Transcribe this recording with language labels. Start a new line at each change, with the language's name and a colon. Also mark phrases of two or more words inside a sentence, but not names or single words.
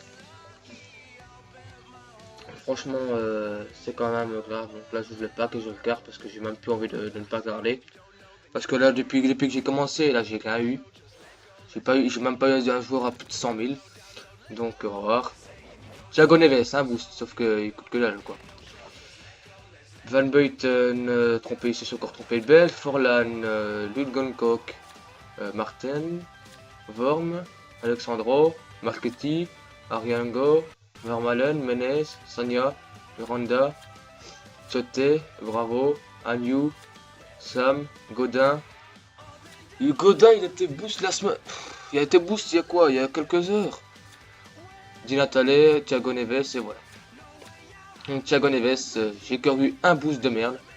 French: Franchement c'est quand même grave, donc là je le pack et je le garde parce que j'ai même plus envie de ne pas garder. Parce que là depuis que j'ai commencé là j'ai rien eu. J'ai même pas eu un joueur à plus de 100 000. Donc au revoir. Thiago Neves un boost sauf qu'il coûte que dalle quoi. Van Buiten, trompé, il s'est encore trompé le belge. Forlan, Ludgonkok, Martin, Worm, Alexandro, Marchetti, Ariango, Vermalen, Menes, Sanya, Miranda, Chote, Bravo, Agnew, Sam, Godin. Et Godin, il était boost la semaine. Il a été boost il y a quoi? Il y a quelques heures. Di Natale, Thiago Neves, et voilà. Donc Thiago Neves, j'ai que vu un boost de merde.